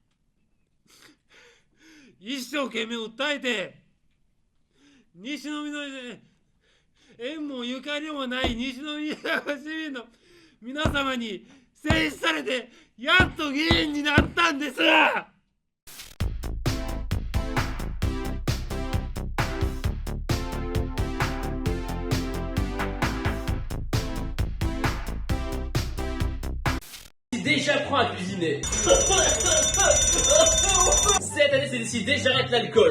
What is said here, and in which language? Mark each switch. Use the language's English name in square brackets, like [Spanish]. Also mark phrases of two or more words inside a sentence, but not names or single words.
[Japanese] 一生懸命訴えて、西宮の縁もゆかりもない西宮市民の皆様に選出されてやっと議員になったんです。 [French] Déjà apprends à cuisiner. Cette année c'est décidé, j'arrête l'alcool.